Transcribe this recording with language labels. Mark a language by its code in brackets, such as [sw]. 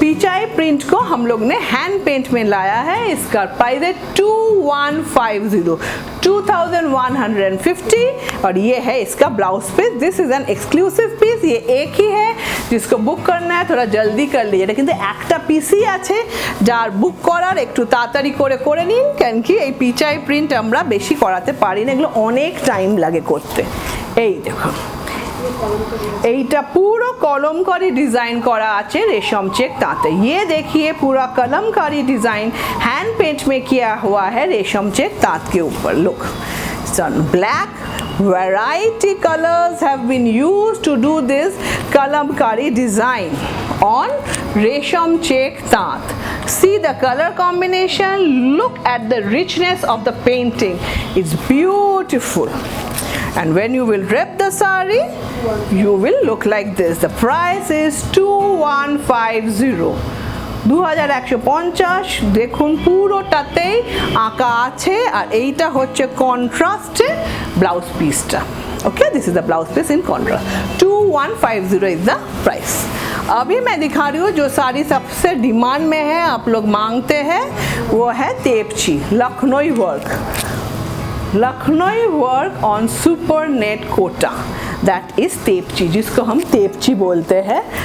[hi] Pichai print को हम लोग ने हैंड पेंट में लाया है। इसका प्राइस है 2150, 2150, और ये है इसका blouse piece. [en] This is an exclusive piece. [hi] ये एक ही है, जिसको बुक करना है थोड़ा जल्दी कर लीजिए। [bn] কিন্তু একটা পিসই আছে, যার বুক করার একটু তাড়াতাড়ি করে নিন, কারণ কি এই পিচাই প্রিন্ট আমরা বেশি করাতে পারি না, এগুলো অনেক টাইম লাগে করতে। এই দেখো, এইটা পুরো কলমকারি ডিজাइन करा আছে रेशम चेक तांते। [hi] ये देखिए पूरा कलमकारी डिजाइन हैंड पेंट में किया हुआ है रेशम चेक तांत के ऊपर। [en] Look, black variety colors have been used to do this kalamkari design on resham check tant. See the color combination, look at the richness of the painting, it's beautiful. And when you will wrap the sari, you will look like this. The price is 2150, 2150। [bn] দেখুন পুরোটাতেই আঁকা আছে, আর এইটা হচ্ছে কন্ট্রাস্টে blouse পিসটা। [en] Okay, this is the blouse piece in contrast. 2150 is the price. [hi] अभी मैं दिखा रही हूँ जो साड़ी सबसे डिमांड में है, आप लोग मांगते हैं, वो है तेपची Lucknow work, Lucknow work on super net Kota, [en] that is [hi] तेपची, जिसको हम तेपची बोलते हैं।